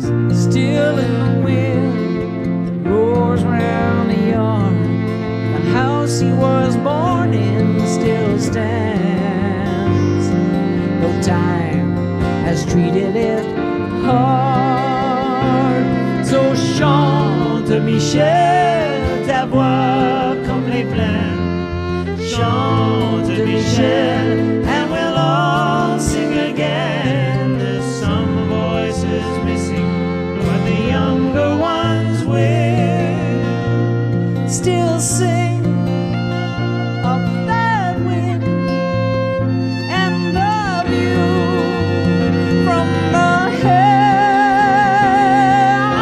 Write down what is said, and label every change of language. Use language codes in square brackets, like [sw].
[en] He's still in the wind, roars round the yard. The house he was born in still stands, though time has treated it hard. [fr] So chante Michel, ta voix comme les plaines. [en] Chante Michel, and we'll all sing again. There's some voices missing, but the younger ones will still sing of that wind and of you from the hill.